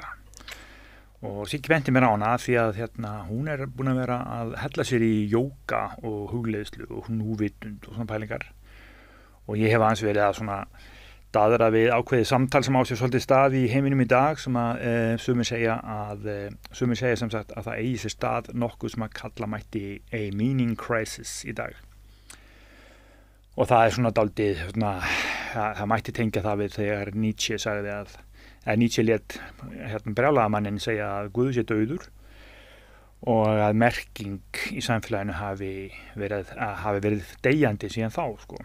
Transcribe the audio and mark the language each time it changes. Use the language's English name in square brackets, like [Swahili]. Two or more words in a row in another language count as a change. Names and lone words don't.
[Icelandic] Og Siggi benti mér á hana því að hún búin að vera að hella sér í jóga og hugleiðslu og núvitund og svona pælingar. Og ég hef aðeins verið að svona daðra við ákveðið samtal sem á sér svolítið stað í heiminum í dag sem að sumir segja sem sagt að það eigi sér stað nokkuð sem að kalla mætti [English] a meaning crisis [Icelandic] í dag. Og það svona dálítið, það mætti tengja það við þegar Nietzsche sagði Nietzsche lét brjálaðamanninn segja að Guð sé dauður og að merking í samfélaginu hafi verið deyjandi síðan þá, sko.